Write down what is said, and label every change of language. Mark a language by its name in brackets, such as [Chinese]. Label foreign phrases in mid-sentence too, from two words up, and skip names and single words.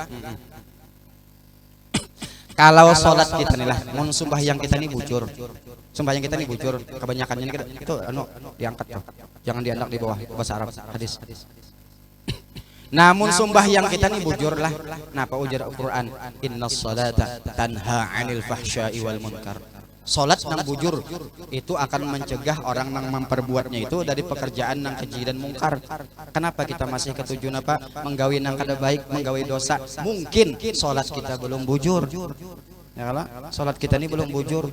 [Banjar] Kalau sholat kita nih lah, mau sembahyang kita nih bujur, sembahyang kita nih bujur, kebanyakannya ini itu diangkat tuh, jangan diangkat di bawah bahasa Arab hadis. Namun sembahyang kita nih bujur lah, napa ujar Al-Quran, [Arabic] إن الصلاة تنهى عن الفحشاء والمنكر. [Banjar] Sholat nang bujur itu akan mencegah orang nang memperbuatnya itu dari pekerjaan nang keji dan mungkar. Kenapa kita masih ketujuan apa? Menggawi nang kada baik, menggawi dosa. Mungkin sholat kita belum bujur. Ya kalau sholat kita ini belum bujur.